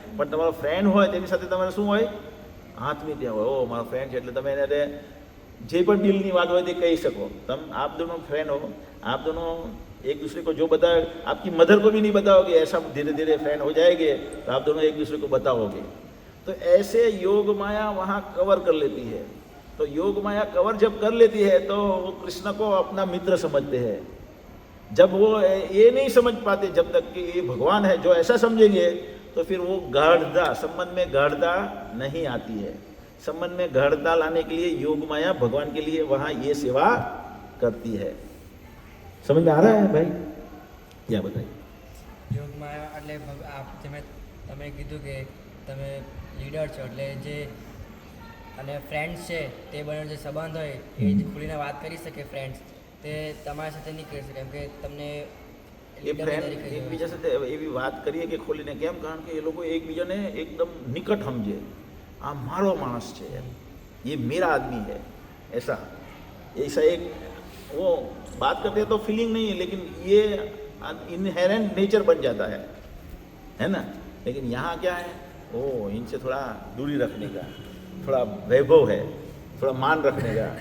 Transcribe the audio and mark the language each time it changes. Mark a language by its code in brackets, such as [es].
[gu] પણ તમારો ફ્રેન્ડ હોય તેની સાથે તમારે શું હોય? આત્મીયતા હોય। ઓ મારો ફ્રેન્ડ છે એટલે તમે એને જે પણ દિલની વાત હોય તે કહી શકો। [hi] आप दोनों फ्रेंड हो, आप दोनों एक दूसरे को जो बताओ, आपकी मदर को भी नहीं बताओगे, ऐसा धीरे धीरे फ्रेंड हो जाएंगे, तो आप दोनों एक दूसरे को बताओगे। तो ऐसे योग माया वहाँ कवर कर लेती है। तो योग माया कवर जब कर लेती है तो वो कृष्ण को अपना मित्र समझते हैं। जब वो ये नहीं समझ पाते जब तक कि ये भगवान है, जो ऐसा समझेंगे तो फिर वो गाढ़ता, संबंध में गाढ़ता नहीं आती है। संबंध में गाढ़ता लाने के लिए योग माया भगवान के लिए वहाँ ये सेवा करती है। समझ में आ रहा है भाई? क्या बताइए? [gu] योग माया એટલે તમે કીધું કે તમે લીડર છો, એટલે જે અને ફ્રેન્ડ્સ છે તે બંને જે સંબંધ હોય એ જ ખુલીને વાત કરી શકે ફ્રેન્ડ્સ, તે તમારી સાથે નહીં કરી શકે, કેમ કે તમને એ ફ્રેન્ડ એકબીજા સાથે એવી વાત કરીએ કે ખોલીને, કેમ? કારણ કે એ લોકો એકબીજાને એકદમ નિકટ સમજે। આ મારો માણસ છે, [hi] ये मेरा आदमी है, ऐसा एक वो बात करते हैं तो फीलिंग नहीं है, लेकिन ये इनहेरेंट नेचर बन जाता है ना। लेकिन यहाँ क्या है? ओ इनसे थोड़ा दूरी रखने का, थोड़ा वैभव है, थोड़ा मान रखने का।